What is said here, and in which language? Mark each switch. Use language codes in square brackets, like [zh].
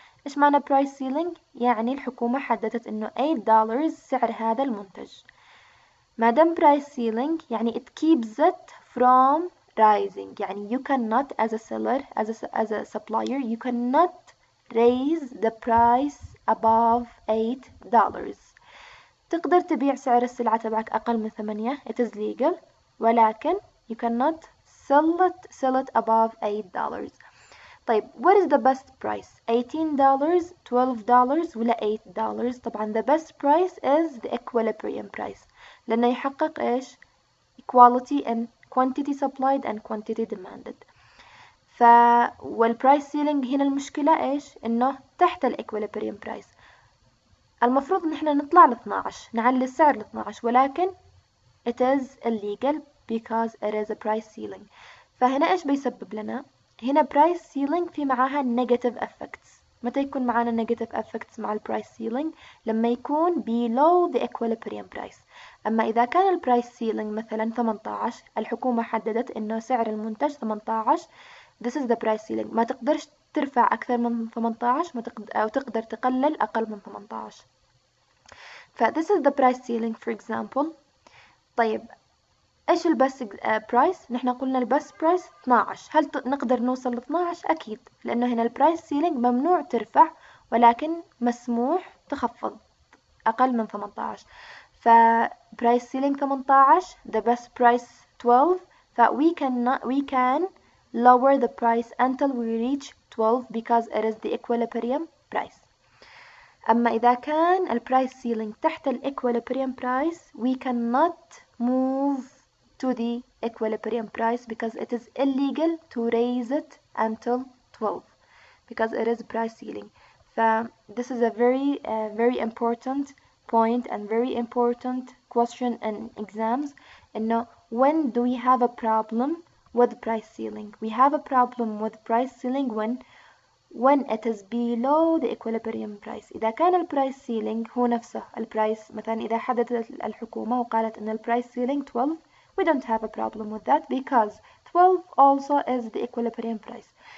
[ar] إيش معنى price ceiling؟ يعني الحكومة حددت إنه $8 سعر هذا المنتج. ما دام [en] price ceiling [ar] يعني [en] it keeps it from rising، يعني you cannot as a seller as a supplier you cannot raise the price above $8. [ar] تقدر تبيع سعر السلعة تبعك أقل من 8 [en] it is legal، [ar] ولكن [en] you cannot sell it above $8. [ar] طيب [en] what is the best price؟ $18 $12 ولا $8؟ [ar] طبعا [en] the best price is the equilibrium price، [ar] لأنه يحقق إيش؟ [en] equality in quantity supplied and quantity demanded. [ar] والبرايس سيلينج هنا المشكلة إيش؟ إنه تحت الإكويليبريم برايس. المفروض إن إحنا نطلع ل 12، نعلي السعر ل 12، ولكن [en] it is illegal because it is a price ceiling. [ar] فهنا إيش بيسبب لنا؟ هنا price ceiling في معاها negative effects. متى يكون معانا negative effects مع البرايس سيلينج؟ لما يكون [en] below the equilibrium price. [ar] أما إذا كان البرايس سيلينج مثلا 18، الحكومة حددت إنه سعر المنتج 18، [en] this is the price ceiling، [ar] ما تقدرش ترفع أكثر من 18 أو تقدر تقلل أقل من 18. [en] ف this is the price ceiling for example. [ar] طيب إيش البس برايس؟ نحن قلنا البس برايس 12. هل نقدر نوصل ل 12؟ أكيد، لأنه هنا البرايس سيلينج ممنوع ترفع، ولكن مسموح تخفض أقل من 18. [en] فبرايس ceiling 18 the best price 12. ف we can lower the price until we reach 12 because it is the equilibrium price. [ar] أما إذا كان البرايس سيلينج تحت الإكويليبريم برايس [en] we cannot move to the equilibrium price because it is illegal to raise it until 12 because it is price ceiling. This is a very important point and very important question in exams. [ar] إنه [en] when do we have a problem with price ceiling? We have a problem with price ceiling when it is below the equilibrium price. [ar] إذا كان البرايس سيلينج هو نفسه البرايس، مثلا إذا حددت الحكومة وقالت إن البرايس سيلينج 12 [en] we don't have a problem with that because 12 also is the equilibrium price.